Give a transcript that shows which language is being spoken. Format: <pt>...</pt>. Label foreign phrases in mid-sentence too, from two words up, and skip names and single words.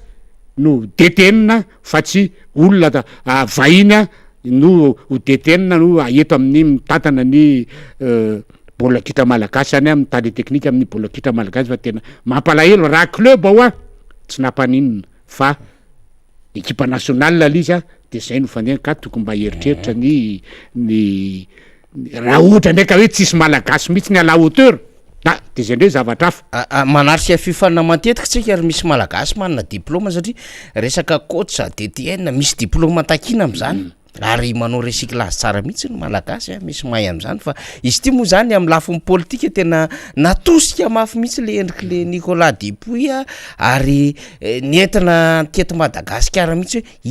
<mg>no detenina fa tsy olona vahiny no ho detenina no eto amin'ny mitantana ny baolina kitra malagasy any mitady teknika amin'ny baolina kitra malagasy fa tena mampalahelo raha club tsy nampaninona fa</mg> <fr>équipe nationale</fr> <mg>izy de zay no fandeha ka tokony mba heritreritra ny raha ohatra ndraika hoe tsisy malagasy mihitsy ny</mg> <fr>à la hauteur</fr> <mg>de zay ndray zavatra hafa manaritra fifana matetika tsika ary misy malagasy manana diplôma satria resaka coach DTN misy diplôma takina am'zany ary manao recyclage tsara mihitsy ny malagasy misy mahay am'zany fa izy ty moa zany amin'ny lafiny politika tena natosika mafy mihitsy le endriky le Nicolas Dupuis ary nentina teto Madagasikara mihitsy hoe</mg>